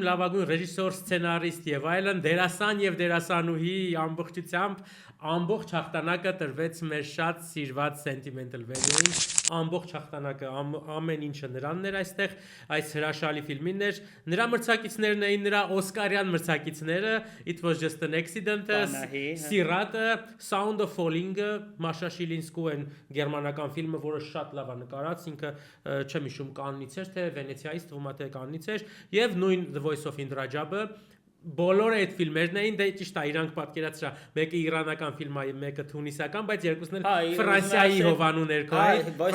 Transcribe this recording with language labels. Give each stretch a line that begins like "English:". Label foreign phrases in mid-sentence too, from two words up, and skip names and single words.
Armenian: լավագույն ռեժիսոր, սցենարիստ եւ այլն, դերասան եւ դերասանուհի ամբողջությամբ ամբողջ հաղթանակը տրվեց մեր շատ սիրված Sentimental Value-ին, ամբողջ հաղթանակը ամեն ինչը նրանն էր այստեղ, այս հրաշալի ֆիլմին էր, նրա մրցակիցներն էին նրա Օսկարյան մրցակիցները, It was just an accident-ը, Սիրատը, Sound of Falling-ը, Մաշա Շիլինսկու են գերմանական ֆիլմը, որը շատ լավ է նկարած, ինքը չեմ հիշում Կաննից էր, թե Վենեցիայից, թվում է թե Կաննից էր, եւ նույն The Voice of Indra Jabba Բոլորը այդ ֆիլմերն էին, դե ճիշտ է, իրանք պատկերացրա, մեկը իրանական ֆիլմ է, մեկը թունիսական, բայց երկուսն էլ Ֆրանսիայի հովանու ներքո էին,